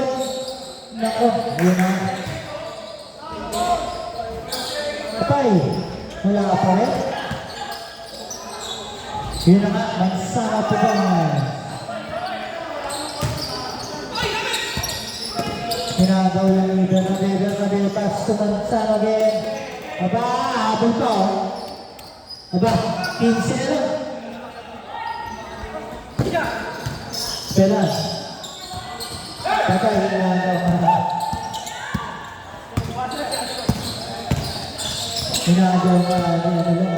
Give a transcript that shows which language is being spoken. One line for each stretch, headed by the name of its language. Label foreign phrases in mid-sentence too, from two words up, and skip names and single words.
Filipino: Nako, yun na. Patay. Wala ka pa rin. Yun na nga, mansara po ba? Hinagaw lang yung Bernabé,
English: pass to Mansara again.
Filipino: Aba, habol pa oh. Aba, 15 na lang. Pelas. Patay, hinagaw. Hinagaw ka, ano lang.